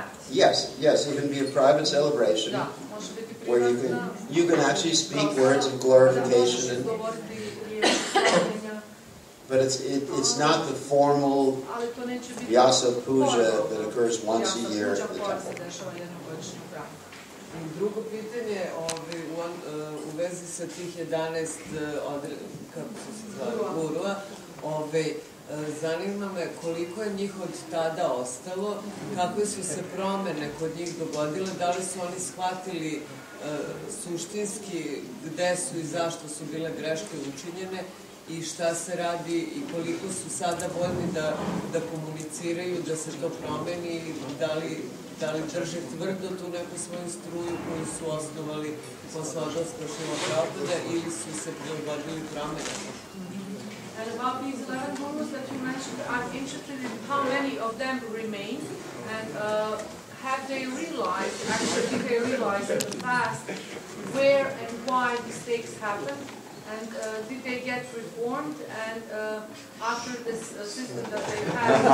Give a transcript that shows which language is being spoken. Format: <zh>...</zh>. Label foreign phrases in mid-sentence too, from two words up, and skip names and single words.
<en>Yes, it can be a private celebration where you can actually speak words of glorification, but it's not the formal Vyasa Puja that occurs once a year in the temple.</en> <sr>Drugo pitanje u vezi sa tih 11 gurua, Zanima me koliko je njih od tada ostalo, kakve su se promene kod njih dogodile, da li su oni shvatili suštinski gde su i zašto su bile greške učinjene i šta se radi i koliko su sada voljni da komuniciraju, da se to promeni, da li drže tvrdo tu neku svoju struju koju su osnovali posle odlaska Šrila Prabhupada ili su se prilagodili promenama.</sr> <en>And about these 11 gurus that you mentioned, I'm interested in how many of them remain, and have they realized, actually did they realize in the past where and why mistakes happened, and did they get reformed, and after this system that they had?</en>